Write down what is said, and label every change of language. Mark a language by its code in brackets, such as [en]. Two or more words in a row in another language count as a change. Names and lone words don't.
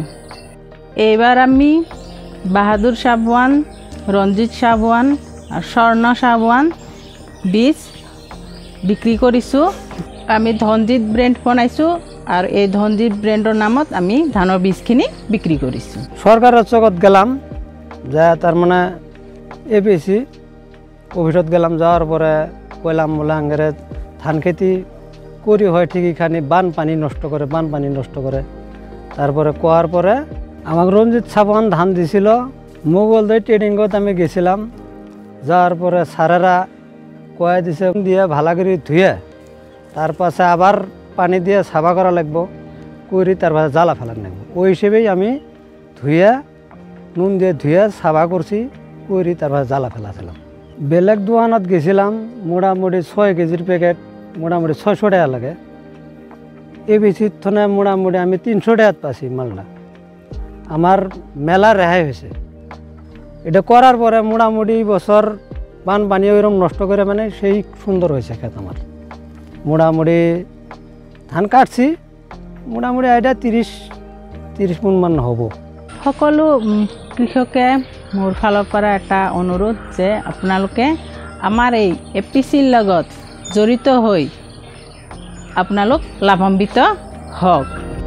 [as] এইবাৰ আমি বাহাদুৰ চাবুৱান, ৰঞ্জিত চাবুৱান আৰু স্বৰ্ণ চাবুৱান বীজ বিক্ৰী কৰিছোঁ। আমি ধনজিৎ ব্ৰেণ্ড বনাইছোঁ আৰু এই ধনজিৎ ব্ৰেণ্ডৰ নামত আমি ধানৰ বীজখিনি বিক্ৰী কৰিছোঁ। [bn] সরকারের চকত গেলাম, যা তার মানে APC অফিসত গেলাম, যাওয়ার পরে কইলাম বলে আঙ্গেরে ধান খেতি করি হয় ঠিকই খানি বানপানি নষ্ট করে তারপরে কোয়ার পরে আমাকে রঞ্জিত চাবুৱান ধান দিছিল। মোগলদৈ ট্রেনিংত আমি গেছিলাম, যাওয়ার পরে স্যারেরা কয়ে দিছে দিয়ে ভালা করে ধুয়ে তার পাশে আবার পানি দিয়ে সাফা করা লাগবো, করি তার পাশে জ্বালা ফেলান লাগবে। ওই হিসেবেই আমি ধুয়ে নুন দিয়ে ধুয়ে সাফা করছি, করি তার পাশে জ্বালা ফেলাছিলাম। বেলেগ দোকানত গেছিলাম, মোটামুটি 6 কেজির প্যাকেট মোটামুটি 600 টাকা লাগে। APCর থনে মোটামুটি আমি 300 টাকাত পাচ্ছি মালটা। আমার মেলা রেহাই হয়েছে। এটা করার পরে মোটামুটি বছর বানপানি ওইরকম নষ্ট করে মানে সেই সুন্দর হয়েছে ক্ষেত আমার। মোটামুটি ধান কাটছি, মোটামুটি এটা 30 মন মান হ'ব। [as] সকলো কৃষকে মোৰ ফালৰ পৰা এটা অনুৰোধ যে আপোনালোকে আমাৰ এই APCৰ লগত জড়িত হৈ আপোনালোক লাভান্বিত হওক।